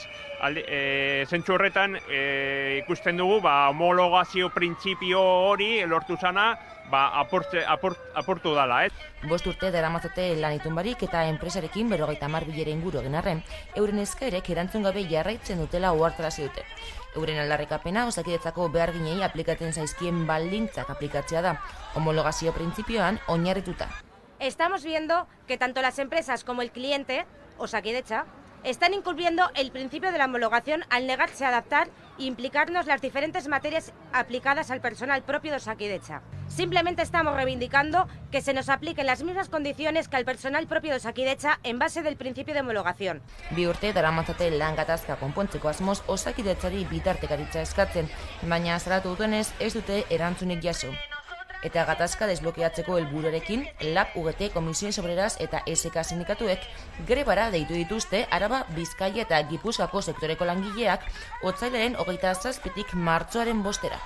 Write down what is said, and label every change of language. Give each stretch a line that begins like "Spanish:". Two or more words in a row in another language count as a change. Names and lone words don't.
Basque: Zentzu horretan ikusten dugu homologazio printzipio hori lortu zana apurtu dala, ez? 5 urte daramatzate lan itun barik eta enpresarekin 50 bilera inguru egin arren, euren eskaerek erantzun gabe jarraitzen dutela ohartarazi dute. Euren aldarrikapena Osakidetzako beharginei aplikatzen zaizkien baldintzak aplikatzea da, homologazio printzipioan oinarrituta.
Spanish: Estamos viendo que tanto las empresas como el cliente, Osakidetza, están incumpliendo el principio de la homologación al negarse a adaptar e implicarnos las diferentes materias aplicadas al personal propio de Osakidetza. Simplemente estamos reivindicando que se nos apliquen las mismas condiciones que al personal propio de Osakidetza en base del principio de homologación.
Basque: 2 urte daramatzate lan gatazka konpontzeko asmoz Osakidetzari bitartekaritza eskatzen, baina salatu dutenez ez dute erantzunik jaso. Eta gatazka desblokeatzeko helburuarekin, LAB, UGT, Comisiones Obreras eta SK sindikatuek grebara deitu dituzte Araba, Bizkaia eta Gipuzkoako sektoreko langileak otsailaren 27tik martxoaren 5era.